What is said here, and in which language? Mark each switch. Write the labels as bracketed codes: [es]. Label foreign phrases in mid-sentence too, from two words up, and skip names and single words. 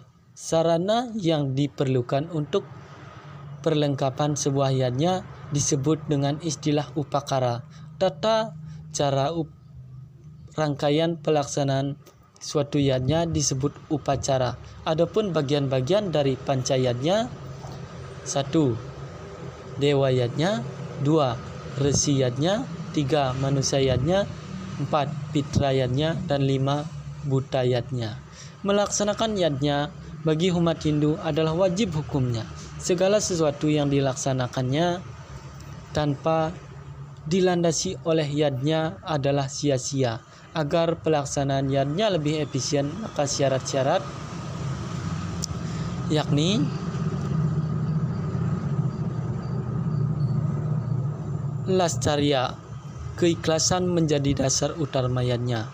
[id] Sarana yang diperlukan untuk perlengkapan sebuah yadnya disebut dengan istilah upakara. Tata cara rangkaian pelaksanaan suatu yadnya disebut upacara. Adapun bagian-bagian dari panca yadnya: 1. Dewa yadnya, 2. Resi yadnya, 3. Manusia yadnya, 4. Pitra yadnya, dan 5. Buta yadnya. Melaksanakan yadnya bagi umat Hindu adalah wajib hukumnya. Segala sesuatu yang dilaksanakannya tanpa dilandasi oleh yadnya adalah sia-sia. Agar pelaksanaan yadnya lebih efisien, maka syarat-syarat yakni lascarya, keikhlasan menjadi dasar utama yadnya.